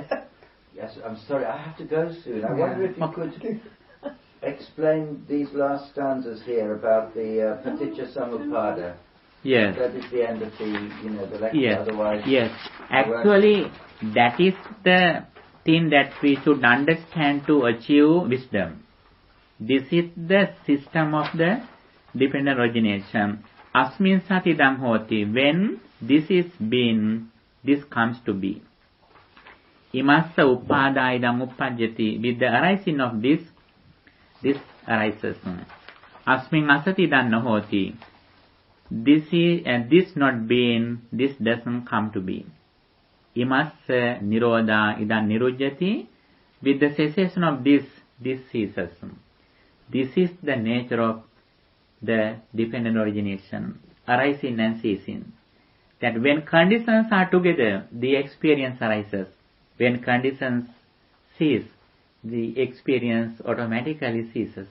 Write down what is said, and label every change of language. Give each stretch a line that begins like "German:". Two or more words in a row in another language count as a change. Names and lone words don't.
English: Yes, I'm sorry, I have to go soon. I wonder if you could explain these last stanzas here about the Paticca Samuppada. Yes. That is the end of the lecture. Yes. Otherwise, yes. Actually, that is the thing that we should understand to achieve wisdom. This is the system of the dependent origination.
Pali: Asmin sati dam hoti.
English: When this is being, this comes to be.
Pali: Imassa uppadaya dam uppajjati.
English: With the arising of this arises.
Pali: Asmin asati dam hoti.
English: This is this not being, this doesn't come to be.
Pali: Imassa nirodha idam nirujjati.
English: With the cessation of this ceases. This is the nature of the dependent origination, arising and ceasing. That when conditions are together, the experience arises. When conditions cease, the experience automatically ceases.